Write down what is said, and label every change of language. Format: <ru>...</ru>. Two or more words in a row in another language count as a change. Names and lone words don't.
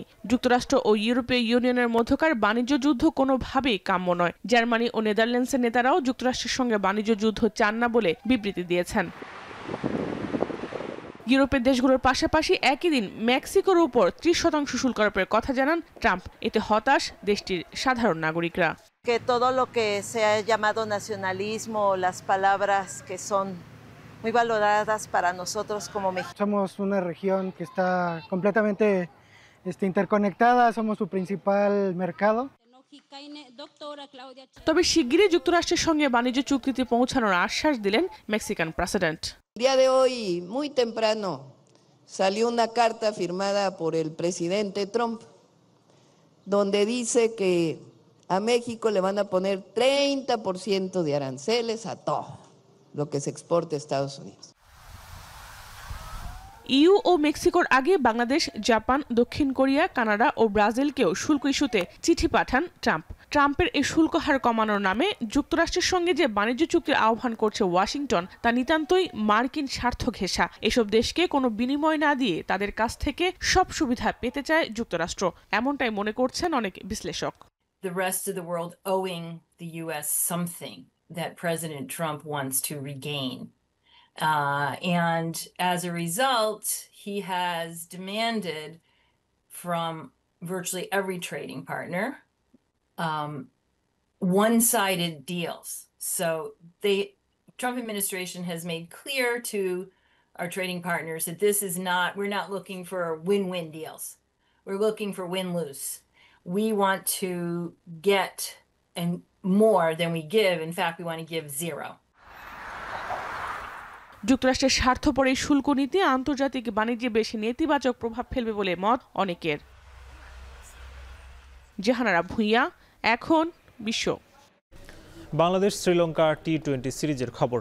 <bn>যুক্তরাষ্ট্র ও ইউরোপীয় ইউনিয়নের মধ্যকার বাণিজ্য যুদ্ধ কোনোভাবেই কাম্য নয়। জার্মানি ও নেদারল্যান্ডসের নেতারাও যুক্তরাষ্ট্রের সঙ্গে বাণিজ্য যুদ্ধ চান না বলে বিবৃতি দিয়েছেন। ইউরোপের দেশগুলোর পাশাপাশি একই দিন মেক্সিকোর উপর 30% শুল্ক আরোপের কথা জানান ট্রাম্প। এতে হতাশ দেশটির সাধারণ নাগরিকরা।</bn> <es>Que todo lo que se ha llamado nacionalismo, las palabras que son muy valoradas para nosotros como mexicanos. Somos una región que está completamente interconectada, somos su principal mercado.</es> <bn>তবে শিগগিরই যুক্তরাষ্ট্রের সঙ্গে বাণিজ্য চুক্তিতে পৌঁছানোর আশ্বাস দিলেন মেক্সিকান প্রেসিডেন্ট।</bn> <es>El día de hoy, muy temprano, salió una carta firmada por el presidente Trump, donde dice que a México le van a poner 30% de aranceles a todo lo que se exporte a Estados Unidos.</es> <bn>ইউ ও মেক্সিকোর আগে বাংলাদেশ, জাপান, দক্ষিণ কোরিয়া, কানাডা ও ব্রাজিলকেও শুল্ক ইস্যুতে চিঠি পাঠান ট্রাম্প। ট্রাম্পের এই শুল্ক হার কমানোর নামে যুক্তরাষ্ট্রের সঙ্গে যে বাণিজ্য চুক্তির আহ্বান করছে ওয়াশিংটন, তা নিতান্তই মার্কিন স্বার্থ ঘেঁষা। এসব দেশকে কোনো বিনিময় না দিয়ে তাদের কাছ থেকে সব সুবিধা পেতে চায় যুক্তরাষ্ট্র, এমনটাই মনে করছেন অনেক বিশ্লেষক।</bn> <en>The rest of the world owing the U.S. something that President Trump wants to regain. And as a result, he has demanded from virtually every trading partner one-sided deals. So the Trump administration has made clear to our trading partners that this is not, we're not looking for win-win deals. We're looking for win-lose. We want to get and more than we give. In fact, we want to give zero.</en> <bn>যুক্তরাষ্ট্রের স্বার্থপর এই শুল্ক নীতি আন্তর্জাতিক বাণিজ্যে বেশি নেতিবাচক প্রভাব ফেলবে বলে মত অনেকের। জাহানারা ভুঁইয়া, এখন বিশ্ব। বাংলাদেশ শ্রীলঙ্কা টি-20 সিরিজের খবর।</bn>